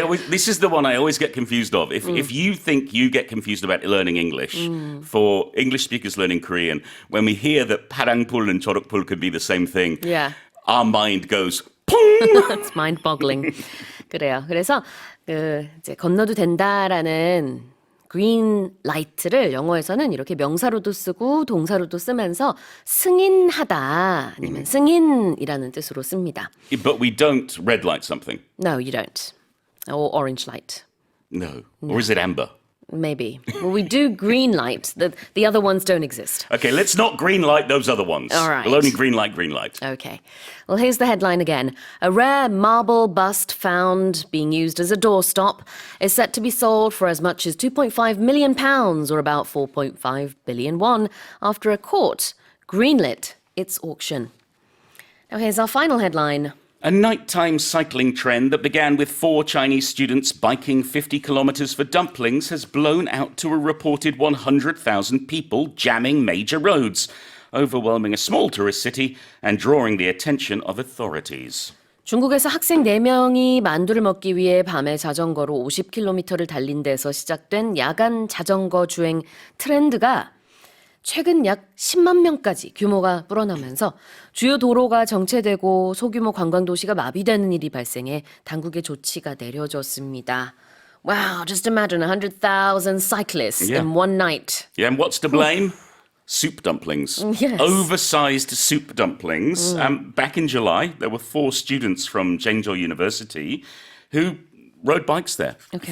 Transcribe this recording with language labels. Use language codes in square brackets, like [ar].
[en] This is the one I always get confused of. If you think you get confused about learning English, for English speakers learning Korean, when we hear that 파란불 and 초록불 could be the same thing, Yeah. our mind goes 퐁! It's mind-boggling. [ko] 그래요. 그래서 이제 건너도 된다라는 green light를 영어에서는 이렇게 명사로도 쓰고 동사로도 쓰면서 승인하다 아니면 승인이라는 뜻으로 씁니다. [en] But we don't red light something. No, you don't. Or orange light. No. Or is it amber? Maybe. Well, we do green light. The other ones don't exist. Okay, let's not green light those other ones. All right. We'll only green light. Okay. Well, here's the headline again. A rare marble bust found being used as a doorstop is set to be sold for as much as £2.5 million, or about 4.5 billion won, after a court greenlit its auction. Now, here's our final headline. A nighttime cycling trend that began with 4 Chinese students biking 50 kilometers for dumplings has blown out to a reported 100,000 people jamming major roads, overwhelming a small tourist city and drawing the attention of authorities. [ko] 중국에서 학생 4명이 만두를 먹기 위해 밤에 자전거로 50km를 달린 데서 시작된 야간 자전거 주행 트렌드가 최근 약 10만 명까지 규모가 불어나면서 주요 도로가 정체되고 소규모 관광도시가 마비되는 일이 발생해 당국의 조치가 내려졌습니다. [en] Wow, just imagine 100,000 cyclists in one night. Yeah, and what's to blame? Soup dumplings. Yes. Oversized soup dumplings. Back in July, there were 4 students from Zhengzhou University who rode bikes there. Okay.